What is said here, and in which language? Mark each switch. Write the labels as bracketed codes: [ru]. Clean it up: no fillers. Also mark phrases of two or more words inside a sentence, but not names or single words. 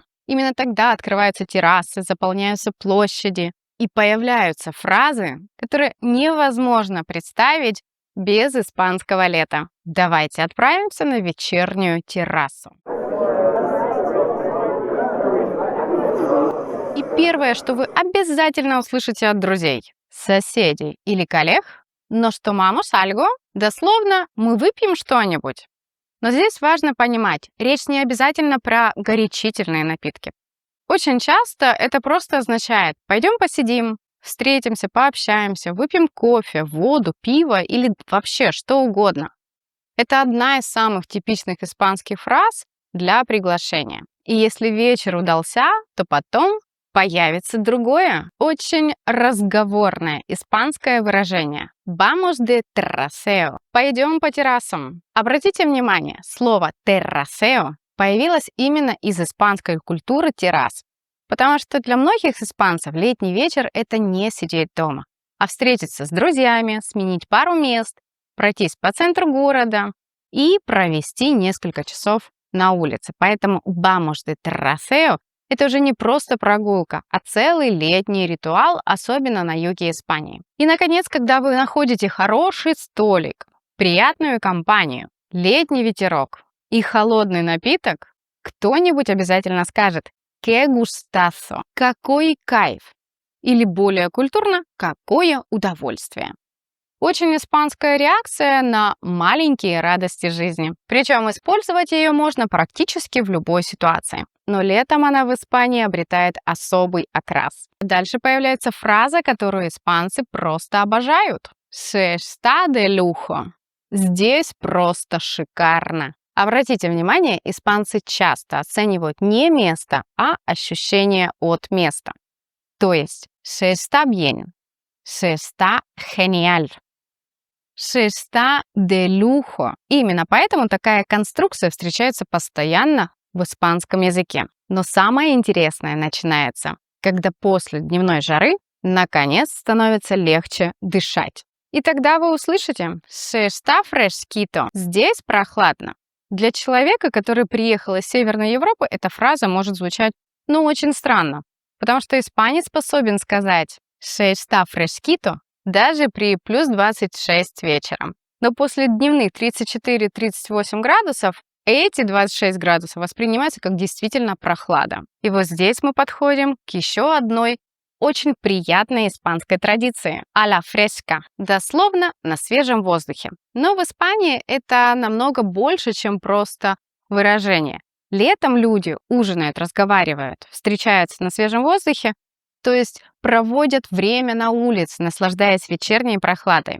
[ru] Именно тогда открываются террасы, заполняются площади и появляются фразы, которые невозможно представить без испанского лета. Давайте отправимся на вечернюю террасу. И первое, что вы обязательно услышите от друзей, соседей или коллег, но что [es] «tomamos algo», [ru] дословно «мы выпьем что-нибудь». Но здесь важно понимать, речь не обязательно про горячительные напитки. Очень часто это просто означает «пойдем посидим», «встретимся, пообщаемся», «выпьем кофе», «воду», «пиво» или вообще что угодно. Это одна из самых типичных испанских фраз для приглашения. И если вечер удался, то потом появится другое, очень разговорное испанское выражение [es] «vamos de terraceo» – [ru] «пойдем по террасам». Обратите внимание, слово «terraceo» появилось именно из испанской культуры террас, потому что для многих испанцев летний вечер – это не сидеть дома, а встретиться с друзьями, сменить пару мест, пройтись по центру города и провести несколько часов на улице. Поэтому [es] «vamos de terraceo» – [ru] это уже не просто прогулка, а целый летний ритуал, особенно на юге Испании. И, наконец, когда вы находите хороший столик, приятную компанию, летний ветерок и холодный напиток, кто-нибудь обязательно скажет [es] «qué gustazo» – [ru] «какой кайф» или более культурно «какое удовольствие». Очень испанская реакция на маленькие радости жизни. Причем использовать ее можно практически в любой ситуации. Но летом она в Испании обретает особый окрас. Дальше появляется фраза, которую испанцы просто обожают. [es] «Se está de lujo». [ru] Здесь просто шикарно. Обратите внимание, испанцы часто оценивают не место, а ощущение от места. То есть [es] «se está bien», «se está genial», «se está de lujo». [ru] Именно поэтому такая конструкция встречается постоянно в испанском языке. Но самое интересное начинается, когда после дневной жары наконец становится легче дышать. И тогда вы услышите [es] «se está fresquito». [ru] Здесь прохладно. Для человека, который приехал из Северной Европы, эта фраза может звучать, очень странно, потому что испанец способен сказать [es] «se está fresquito» [ru] даже при плюс 26 вечером. Но после дневных 34-38 градусов эти 26 градусов воспринимаются как действительно прохлада. И вот здесь мы подходим к еще одной очень приятной испанской традиции – [es] «a la fresca», [ru] дословно «на свежем воздухе». Но в Испании это намного больше, чем просто выражение. Летом люди ужинают, разговаривают, встречаются на свежем воздухе, то есть проводят время на улице, наслаждаясь вечерней прохладой.